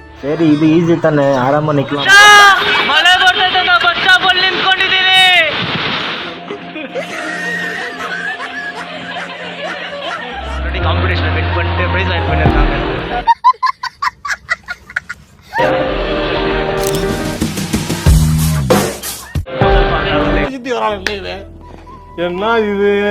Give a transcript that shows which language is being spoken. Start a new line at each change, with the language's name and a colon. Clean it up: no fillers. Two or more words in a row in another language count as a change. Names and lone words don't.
Kannada: ಸರಿ, ಇದು ಈಸಿ ತಾನೆ, ಆರಾಮ ನಿಕ್ಲ. ಮಳೆ ಬರ್ತೈತೆ,
English: bus stop
Kannada: ಅಲ್ಲಿ ನಿಂತ್ಕೊಂಡಿದ್ದೀನಿ.
English: competition win
Tamil: பண்ணிட்டு பிரைஸ் வாங்கி பண்ணிருக்காங்க. என்ன இது?